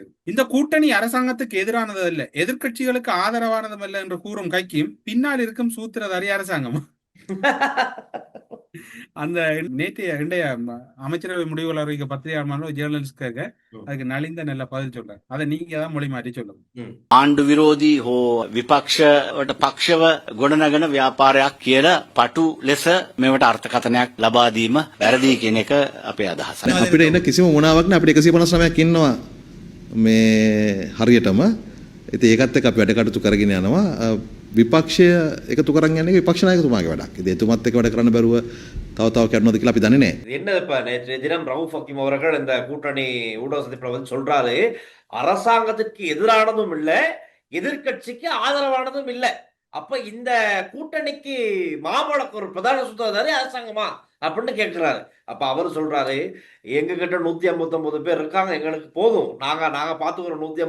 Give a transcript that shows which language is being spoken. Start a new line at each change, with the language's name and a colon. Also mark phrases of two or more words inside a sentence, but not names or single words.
Tamil: இந்த கூட்டணி அரசாங்கத்துக்கு எதிரானது அல்ல, எதிர்கட்சிகளுக்கு ஆதரவானதும் அல்ல என்று கூறும் கைக்கும் பின்னால் இருக்கும் சூத்திரதாரி அரசாங்கம். அந்த நேற்றைய இன்றைய அமைச்சரவை முடிவுகள் அறிவிக்க பத்திரிகையாளர் ஜேர்னலிஸ்ட் கேட்க அதுக்கு நலிந்த நல்ல பதில் சொல்றாரு. அதை நீங்க தான் மொழி மாற்றி சொல்லுங்க.
Sinhala: ආණ්ඩු විරෝධී හෝ විපක්ෂවට පක්ෂව ගොඩනගන ව්‍යාපාරයක් කියලා පටු ලෙස මේවට අර්ථකථනයක් ලබා දීම වැරදි කියන එක අපේ අදහස. අපිට එන කිසිම මොනාවක් නෑ. අපිට 159ක් ඉන්නවා මේ හරියටම. ඉතින් ඒකත් එක්ක අපි වැඩ කටයුතු කරගෙන යනවා. විපක්ෂය එකතු කරන් යන්නේ විපක්ෂ නායකතුමාගේ වැඩක්. ඉතින් එතුමත් එක්ක වැඩ කරන්න බැරුව තව කරනවද කියලා අපි දන්නේ නෑ.
Tamil: என்ன இப்ப நேற்றைய தினம் ரவுஃப் ஹக்கீம் அவர்கள் இந்த கூட்டணி ஊடக சந்திப்புல வந்து சொல்றாரு, அரசாங்கத்திற்கு எதிரானதும் இல்ல, எதிர்கட்சிக்கு ஆதரவானதும் இல்ல. அப்ப இந்த கூட்டணிக்கு மாமழக்கு ஒரு பிரதான சூத்திரதாரி அரசாங்கமா அப்படின்னு கேட்கிறாரு. அப்ப அவரு சொல்றாரு, எங்க கிட்ட 159 பேர் இருக்காங்க, எங்களுக்கு போதும், நாங்க பாத்துக்கிறோம்.